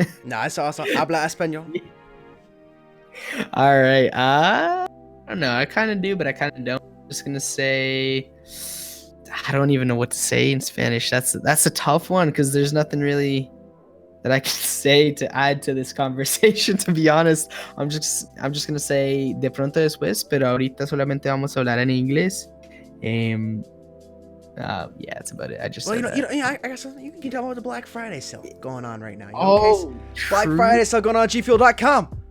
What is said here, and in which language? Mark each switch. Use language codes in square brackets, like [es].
[en] Nah, it's awesome. [es] Habla español. [en] All right. I don't know. I kind of do, but I kind of don't. I'm just gonna say, I don't even know what to say in Spanish. That's a tough one because there's nothing really that I can say to add to this conversation. To be honest, I'm just gonna say [es] de pronto después, pero ahorita solamente vamos a hablar en inglés. [en] Yeah, that's about it. I just well, said I got something. You can tell about the Black Friday sale going on right now. True. Black Friday sale going on gfuel.com.